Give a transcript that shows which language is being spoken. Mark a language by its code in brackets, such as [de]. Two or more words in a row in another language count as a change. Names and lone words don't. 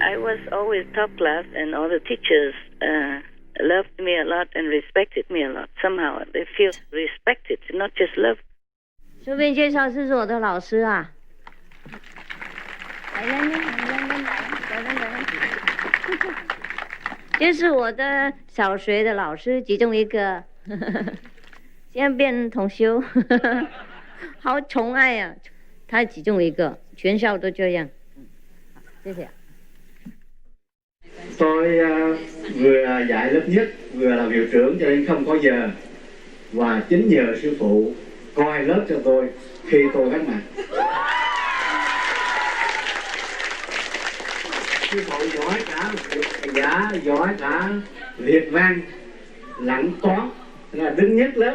[en] was always top class, and all the teachers loved me a lot and respected me a lot. Somehow they feel respected, not just love. [zh] 顺便介绍，这是我的老师啊。这是我的小学的老师，其中一个，现在变同修，好宠爱啊！他其中一个，全校都这样。谢谢。 [vi] Tôi vừa dạy lớp nhất, vừa là hiệu trưởng cho nên không có giờ. Và chính nhờ sư phụ coi lớp cho tôi khi tôi cách mạng. Sư phụ giỏi cả giỏi cả liệt văn, lặng toán, là đứng nhất lớp.